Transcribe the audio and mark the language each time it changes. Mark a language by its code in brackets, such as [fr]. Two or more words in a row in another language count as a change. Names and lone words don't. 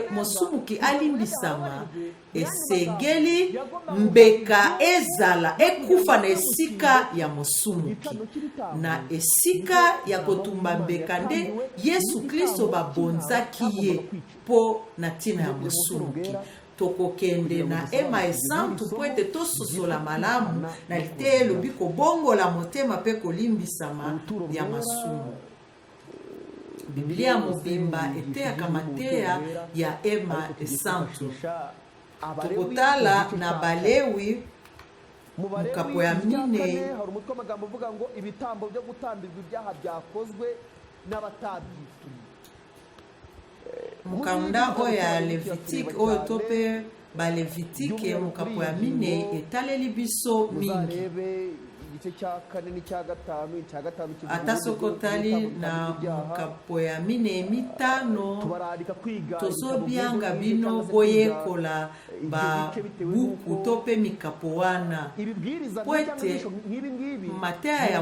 [ln] mosumuki alimbisama esengeli mbeka ezala ekufa na esika ya mosumuki na esika ya kotumba mbeka nde Yesu Kristo babonzaki ye po na ntina ya mosumuki tokokende na ema esantu po ete tososola malamu na lite elobi kobongola motema mpe kolimbisama ya masumu. Biblia mobimba eteyaka mateya ya ema esantu. Tokotala na Balewi mukapo ya mine [rw] hari umutwe w'amagambo uvuga ngo ibitambo byo gutambirwa ibyaha byakozwe n'abatabyitumye. [ln] mukanda oyo ya Levitique oyo tope ba Levitique mukapo ya mine etaleli biso mingi atasokotali na mukapo ya mine mitano tozobianga bino boyekola ba buku tope mikapo wana poete mateya ya